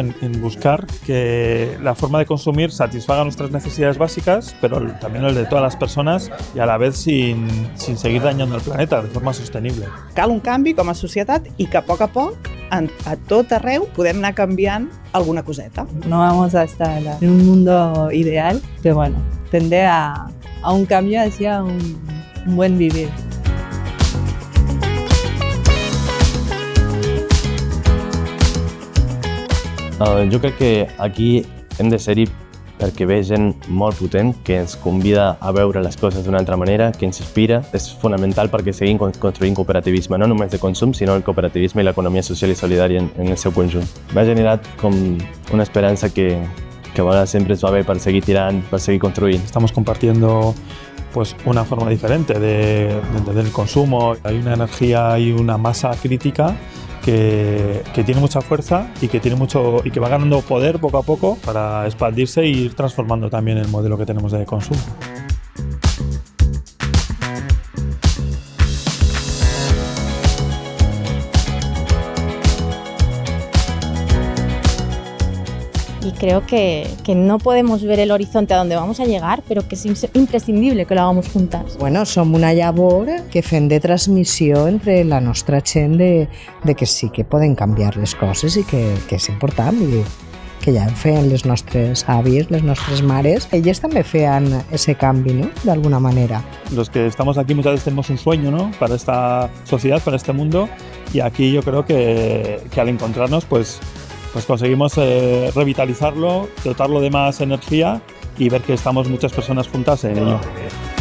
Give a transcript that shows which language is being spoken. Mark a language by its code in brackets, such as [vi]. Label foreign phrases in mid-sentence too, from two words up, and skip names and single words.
[es] En buscar que la forma de consumir satisfaga nuestras necesidades básicas, pero también el de todas las personas, y a la vez sin seguir dañando el planeta de forma sostenible. [ca] Cal un canvi com a societat i que a poc a tot arreu podem anar canviant alguna coseta. [es] No vamos a estar en un mundo ideal, pero bueno, tender a un cambio hacia un buen vivir. [ca] Jo crec que aquí hem de ser-hi perquè ve gent molt potent que ens convida a veure les coses d'una altra manera, que ens inspira. És fonamental perquè seguim construint cooperativisme, no només de consum, sinó el cooperativisme i l'economia social i solidària en el seu conjunt. M'ha generat com una esperança que a vegades sempre ens va bé per seguir tirant, per seguir construint. [es] Estamos compartiendo pues una forma diferente de entender el consumo. Hay una energía y una masa crítica que tiene mucha fuerza y que va ganando poder poco a poco para expandirse e ir transformando también el modelo que tenemos de consumo. Y creo que no podemos ver el horizonte a donde vamos a llegar, pero que es imprescindible que lo hagamos juntas. [ca] Bueno, som una llavor que fem de transmissió entre la nostra gent de que sí que poden canviar les coses i que és important, i que ja feien les nostres àvies, les nostres mares. Elles també feien ese canvi, ¿no? [es] De alguna manera. Los que estamos aquí muchas veces tenemos un sueño, ¿no? Para esta sociedad, para este mundo, y aquí yo creo que al encontrarnos pues conseguimos revitalizarlo, dotarlo de más energía y ver que estamos muchas personas juntas en ello.